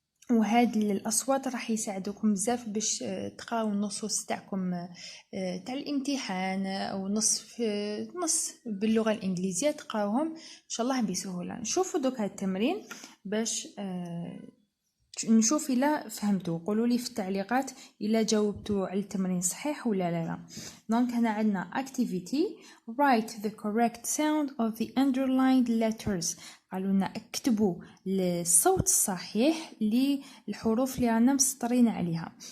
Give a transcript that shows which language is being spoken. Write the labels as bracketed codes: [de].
[ar] وهاد الأصوات راح يساعدوكم بزاف باش تقراو النصوص تاعكم تاع الامتحان أو نص باللغة الإنجليزية تقراوهم إن شاء الله بسهولة. نشوفوا دوك هاد التمرين باش نشوف إلا فهمتوا. قولوا لي في التعليقات إلا جاوبتوا على التمرين صحيح ولا لا. دونك هنا عندنا [en] activity write the correct sound of the underlined letters. [ar] قالوا لنا اكتبوا الصوت الصحيح للحروف اللي رانا مسطرين عليها.